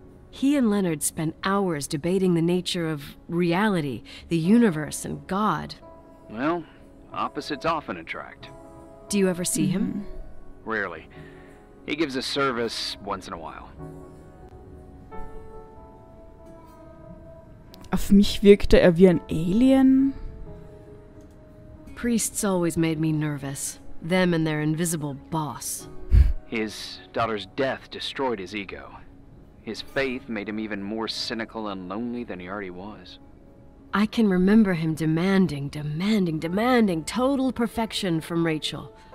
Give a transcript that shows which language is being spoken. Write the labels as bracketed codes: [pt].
[en] He and Leonard spent hours debating the nature of reality, the universe, and God. Well, opposites often attract. Do you ever see him? Rarely. He gives a service once in a while. [de] Auf mich wirkte er wie ein Alien. [en] Priests always made me nervous. Them and their invisible boss. His daughter's death destroyed his ego. His faith made him even more cynical and lonely than he already was. I can remember him demanding total perfection from Rachel.